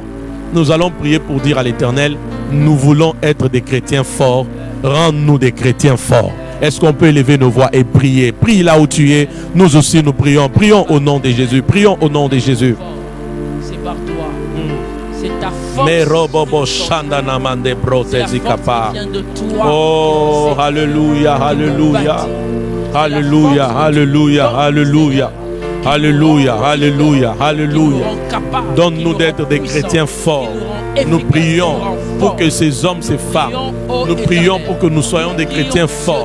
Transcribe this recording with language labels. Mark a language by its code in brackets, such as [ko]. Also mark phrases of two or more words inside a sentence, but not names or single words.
[fr] Nous allons prier pour dire à l'Éternel, nous voulons être des chrétiens forts. Rends-nous des chrétiens forts. Est-ce qu'on peut élever nos voix et prier? Prie là où tu es. Nous aussi nous prions. Prions au nom de Jésus. Prions au nom de Jésus. C'est par toi. C'est ta force. Mais robobo shandana mande protezi kapa. Oh, alléluia, alléluia. Alléluia, alléluia, alléluia. Alléluia, alléluia, alléluia. Donne-nous d'être des chrétiens forts. Nous prions pour que ces hommes, ces femmes, nous prions pour que nous soyons des chrétiens forts.